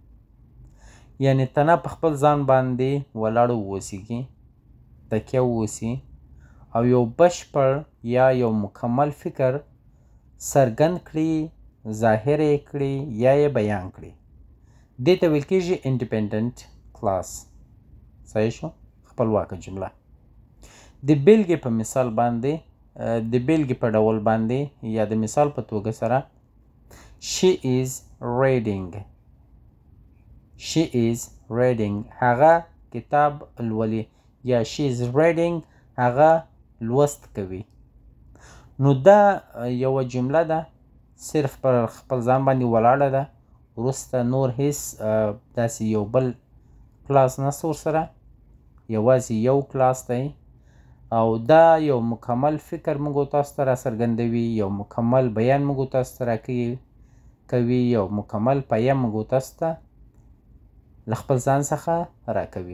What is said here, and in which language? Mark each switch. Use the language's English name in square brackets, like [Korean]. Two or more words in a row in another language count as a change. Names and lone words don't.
[Pashto] یعنې تنه په خپل ځان باندې ولاړ واوسیږي، تکیه واوسي او یو بشپړ یا یو مکمل فکر څرګند کړي، ظاهر یې کړي یا یې بیان کړي. [English] دې ته ویل کېږي independent clause. [Pashto] صحیح شو؟ خپلواکه جمله. د بیلګې په مثال باندې، د بیلګې په ډول باندې یا د مثال په توګه سره [English] she is reading. she is reading [Pashto] هغه کتاب لولي، یا [English] she is reading [Pashto] هغه لوست کوي. نو دا یوه جمله ده صرف پر خپل ځان باندې ولاړه ده، وروسته نور هیڅ داسې یو بل کلاس نشته ورسره، یوازې یو کلاس دی او دا یو مکمل فکر موږ تاسو ته راڅرګندوي، یو مکمل بیان موږ تاسو ته راکوي، یو مکمل پیام موږ تاسو ته له خپل ځان څخه راکوي.